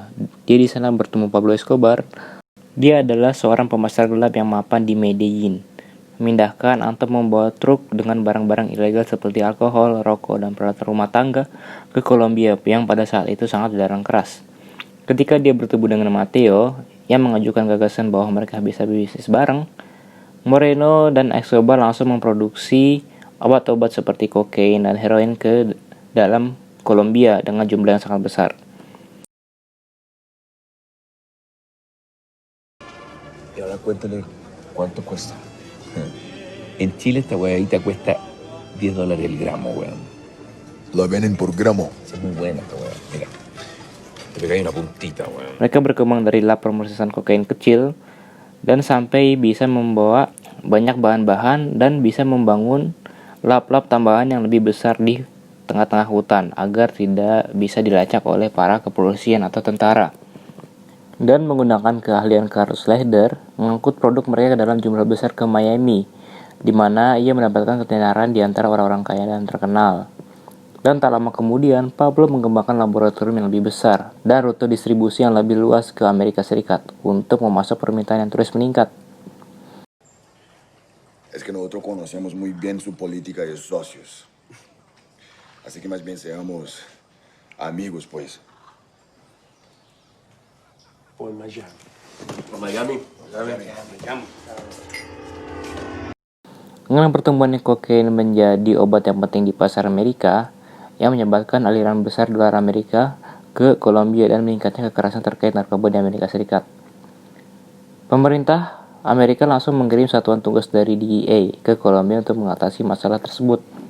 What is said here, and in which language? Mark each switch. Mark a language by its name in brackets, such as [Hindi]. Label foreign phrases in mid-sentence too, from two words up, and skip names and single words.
[Indonesian] Dia di sana bertemu Pablo Escobar. Dia adalah seorang pemasar gelap yang mapan di Medellin, memindahkan atau membawa truk dengan barang-barang ilegal seperti alkohol, rokok, dan peralatan rumah tangga ke Kolombia yang pada saat itu sangat dilarang keras. Ketika dia bertemu dengan Mateo yang mengajukan gagasan bahwa mereka bisa bisnis bareng, Moreno dan Escobar langsung memproduksi obat-obat seperti kokain dan heroin ke dalam Kolombia dengan jumlah yang sangat besar. [Spanish] Y ahora cuéntale cuánto cuesta. En Chile esta huevita cuesta $10 el gramo, weón. Lo venden por gramo. Es muy buena esta hueá. Mira, te pegáis una puntita, weón. [Indonesian] Mereka berkembang dari lab pemrosesan kokain kecil dan sampai bisa membawa banyak bahan-bahan dan bisa membangun lab-lab tambahan yang lebih besar di tengah-tengah hutan agar tidak bisa dilacak oleh para kepolisian atau tentara. Dan menggunakan keahlian Carl Schleicher mengangkut produk mereka dalam jumlah besar ke Miami, di mana ia mendapatkan ketenaran di antara orang-orang kaya dan terkenal. Dan tak lama kemudian, Pablo mengembangkan laboratorium yang lebih besar dan rute distribusi yang lebih luas ke Amerika Serikat untuk memasok permintaan yang terus meningkat. [Spanish] Es que nosotros conocemos muy bien su política de socios. Así que más bien seamos amigos, pues. Por Miami. [Indonesian] Dengan pertumbuhan kokain menjadi obat yang penting di pasar Amerika, yang menyebabkan aliran besar dolar Amerika ke Kolombia dan meningkatnya kekerasan terkait narkoba di Amerika Serikat. Pemerintah Amerika langsung mengirim satuan tugas dari DEA ke Kolombia untuk mengatasi masalah tersebut.